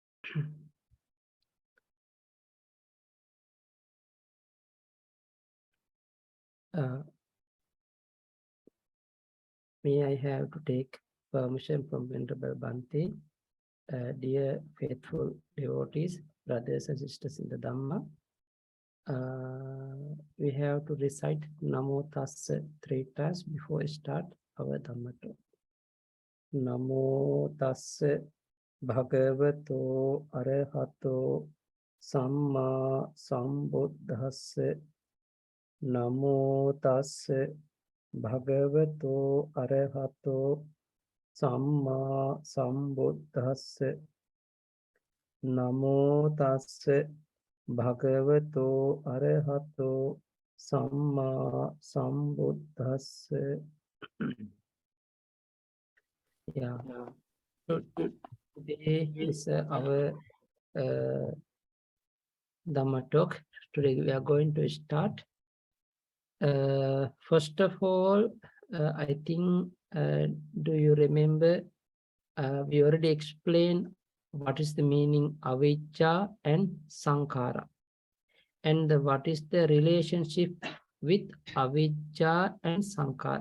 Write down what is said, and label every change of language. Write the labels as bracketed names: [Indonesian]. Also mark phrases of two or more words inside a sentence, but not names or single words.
[English] May I have to take permission from Venerable Bhante, dear faithful devotees, brothers and sisters in the Dhamma. We have to recite [Pali] Namo Tassa [English] 3 times before we start our Dhamma talk. [Pali] Namo Tassa Bhagavato Arahato Samma Sambuddhassa. Namo Tassa Bhagavato Arahato Samma Sambuddhassa. Namo Tassa Bhagavato Arahato Samma Sambuddhassa. [English] Yeah. So today is our Dhamma talk. Today we are going to start. First of all, I think, do you remember, we already explained what is the meaning avijja and sankhara, and what is the relationship with avijja and sankhara.